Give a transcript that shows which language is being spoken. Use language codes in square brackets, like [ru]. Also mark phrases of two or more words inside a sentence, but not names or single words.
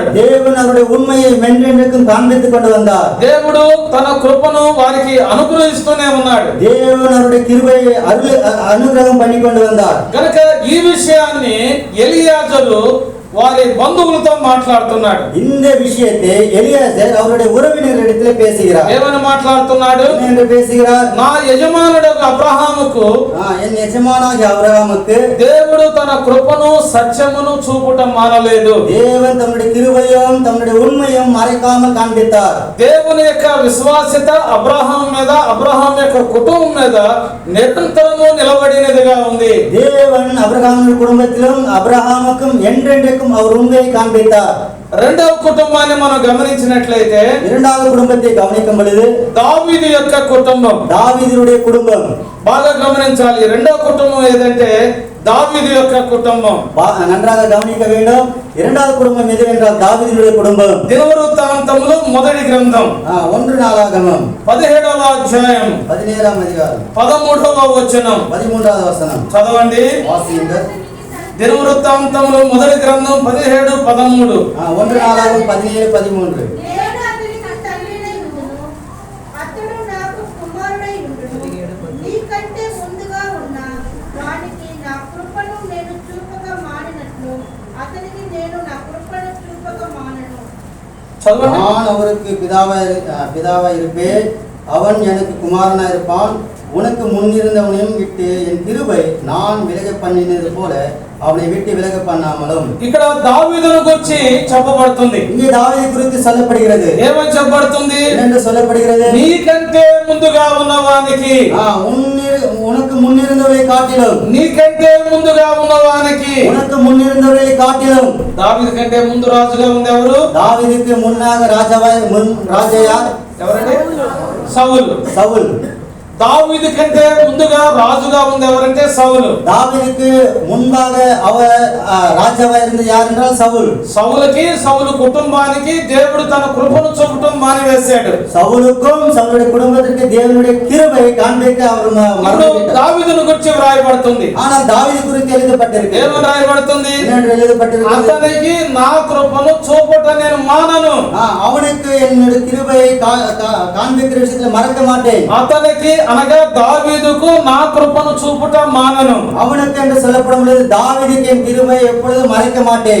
[ta] தேவன் அவருடைய உண்மையை மென்றென்றைக்கும் காண்பித்துக் கொண்டு வந்தார். [te] దేవుడు తన కృపను వారికి అనుగ్రహిస్తూనే ఉన్నాడు. [ta] தேவன் அவருடைய கிருபையை அனுகிரகம் பண்ணி கொண்டு வந்தார். [te] కనుక ఈ విషయాన్ని ఎలియాజరు వారి బంధువులతో మాట్లాడుతున్నాడు. [ta] இந்த விஷயத்தை எலியாசர் அவருடைய உறவினர்களிடத்திலே பேசுகிறார். [te] ఏమని మాట్లాడుతున్నాడు? [ta] என்று பேசுகிறார். [te] నా యజమానుడు అబ్రహాముకు, [ta] என் எஜமானாகிய ஆபிரகாமுக்கு [te] దేవుడు తన కృపను సత్యమును చూపుటం మానలేదు. [ta] தேவன் தம்முடைய கிருபையும் தம்முடைய உண்மையும் மறைக்காமல் காண்பித்தார். [te] దేవుని యొక్క విశ్వాసత అబ్రహాం మీద, అబ్రహాం యొక్క కుటుంబం మీద నిరంతరము నిలబడినదిగా ఉంది. [ta] தேவன் அபிரகாமுடைய குடும்பத்திலும் அபிரகாமுக்கும் என்றென்றைக்கும் அவர் உண்மையை காண்பித்தார். [te] రెండవ కుటుంబాన్ని మనం గమనించినట్లయితే, [ta] இரண்டாவது குடும்பத்தை கவனிக்கும் பொழுது [te] దావీదు యొక్క కుటుంబం, [ta] தாவீதுடைய குடும்பம் [te] బాగా గమనించాలి. రెండవ కుటుంబం ఏదంటే దావీదు యొక్క కుటుంబం. [ta] நன்றாக கவனிக்க வேண்டும். இரண்டாவது குடும்பம் எது என்றால் தாவீதுடைய குடும்பம். [te] దినవృత్తాంతములు మొదటి గ్రంథం [ta] 1 நாளாகமம் [te] 17వ అధ్యాయం [ta] 17ஆம் அதிகாரம் [te] 13వ వచనం [ta] 13வது வசனம் [te] చదవండి. [ta] வாசியுங்கள். [te] దినవృత్తాంతములు మొదటి గ్రంథం 17, 13. [ta] 1 நாளாகமம் 17, 13. [te] నేను అతనికి తండ్రినై ఉండును, అతడు నాకు కుమారుడై ఉండును. నీకంటే ముందుగా ఉన్న వానికి నా కృపను నేను చూపక మానినట్లు అతనికి నేను నా కృపను చూపక మానను. చదవండి. [ta] நான் அவருக்கு பிதாவாய் இருப்பேன், அவன் எனக்கு குமாரனாய் இருப்பான். உனக்கு முன்னிருந்தவனையும் விட்டு என் கிருபை நான் விலக பண்ணினது போல அவனை விட்டு விலக பண்ணாமலும். [te] ఇక్కడ దావీదును గురించి చెప్పబడుతుంది. [ta] இங்கே தாவீது குறித்து சொல்லப்படுகிறது. [te] ఏమని చెప్పబడుతుంది? [ta] என்னென்று சொல்லப்படுகிறது? [te] నీకంటే ముందుగా ఉన్నవానికి, [ta] உனக்கு முன்னிருந்தவரை காட்டிலும், [te] నీకంటే ముందుగా ఉన్నవానికి. [ta] உனக்கு முன்னிருந்தவரை காட்டிலும். [te] దావీదు కంటే ముందు రాజుగా ఉంది ఎవరు? [ta] தாவீதுக்கு முன்னாக ராஜா யார்? [te] ఎవరండి? సౌలు. [ta] சவுல். [te] దావీదు కంటే ముందుగా రాజుగా ఉంది ఎవరంటే సౌలు. [ta] தாவீதுக்கு முன்பாக அவர் ராஜாவா இருந்தது யார் என்றால் சவுல். [te] సౌలుకి, సౌలు కుటుంబానికి దేవుడు తన కృపను చూపటం మానివేశాడు. [ta] சவுலுக்கும் சவுளுடைய குடும்பத்திற்கு தேவனுடைய கிருபையை காண்பிக்க அவர் மறந்துவிட்டார். [te] దావీదును గురించి వ్రాయబడుతుంది. [ta] ஆனால் தாவீது குறித்து எழுதப்பட்டிருக்கிறது. [te] ఏమని రాయబడుతుంది? [ta] என்னென்று எழுதப்பட்டிருக்கிறது? [te] అతనికి నా కృపను చూపట నేను మానను. [ta] அவனுக்கு என்னுடைய கிருபையை காண்பிக்கிற விஷயத்துல மறக்க மாட்டேன். [te] అతనికి అనగా దావీదుకు నా కృపను చూపుట మానను. [ta] அவனுக்கு என்று சொல்லப்படும் பொழுது தாவீதுக்கு என் கிருபையை எப்பொழுதும் மறைக்க மாட்டேன்.